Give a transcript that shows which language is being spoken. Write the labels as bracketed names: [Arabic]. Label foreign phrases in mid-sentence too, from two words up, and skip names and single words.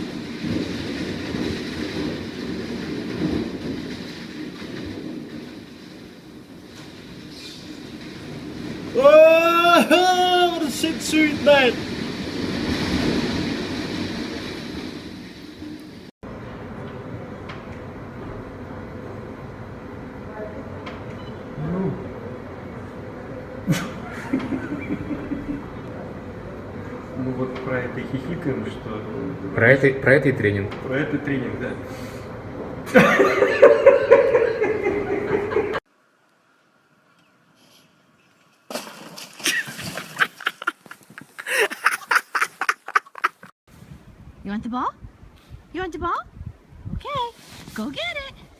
[Danish] Hvor er det sindssygt, mand. [Russian] Мы вот про это хихикаем, что... Про это и тренинг. Про это тренинг, да. [English] You want the ball? You want the ball? Okay, go get it.